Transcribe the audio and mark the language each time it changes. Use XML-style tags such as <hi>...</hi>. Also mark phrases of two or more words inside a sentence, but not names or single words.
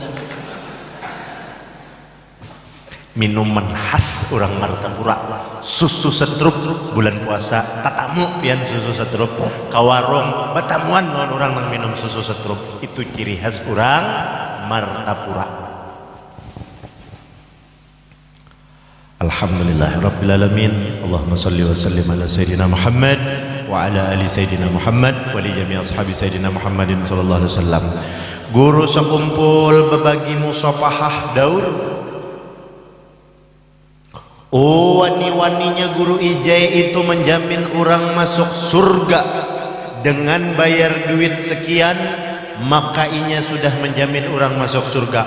<bjn>Minuman khas orang Martapura, susu setrup bulan puasa tatamu pian susu setrup ke warung betamuan lawan orang nang minum susu setrup, itu ciri khas orang Martapura.</bjn> <ar>الحمد لله رب العالمين. اللهم صل وسلم على سيدنا محمد وعلى آل سيدنا محمد ولجميع أصحاب سيدنا محمد صلى الله عليه وسلم.</ar> <bjn>Guru sekumpul berbagi musafahah daur. Oh, wani-waninya guru ijai itu menjamin orang masuk surga dengan bayar duit sekian, maka inya sudah menjamin orang masuk surga.</bjn>